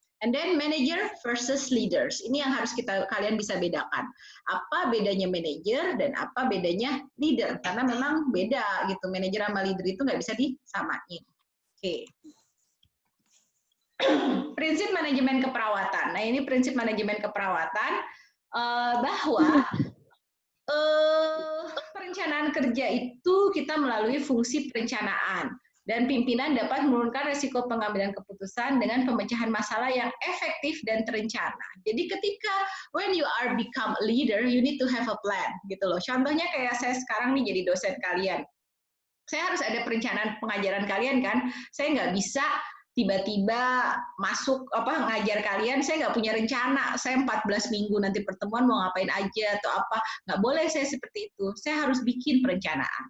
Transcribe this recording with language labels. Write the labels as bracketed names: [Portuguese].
[English] And then manager versus leaders. [Indonesian] Ini yang harus kalian bisa bedakan. Apa bedanya manager dan apa bedanya leader. Karena memang beda gitu. Manager sama leader itu nggak bisa disamain. Oke. Prinsip manajemen keperawatan. Nah, ini prinsip manajemen keperawatan bahwa perencanaan kerja itu kita melalui fungsi perencanaan. Dan pimpinan dapat menurunkan risiko pengambilan keputusan dengan pemecahan masalah yang efektif dan terencana. Jadi ketika [English] when you are become a leader, you need to have a plan [Indonesian] gitu loh. Contohnya kayak saya sekarang nih jadi dosen kalian. Saya harus ada perencanaan pengajaran kalian kan. Saya nggak bisa tiba-tiba masuk ngajar kalian, saya nggak punya rencana, saya 14 minggu nanti pertemuan mau ngapain aja atau apa, nggak boleh saya seperti itu. Saya harus bikin perencanaan.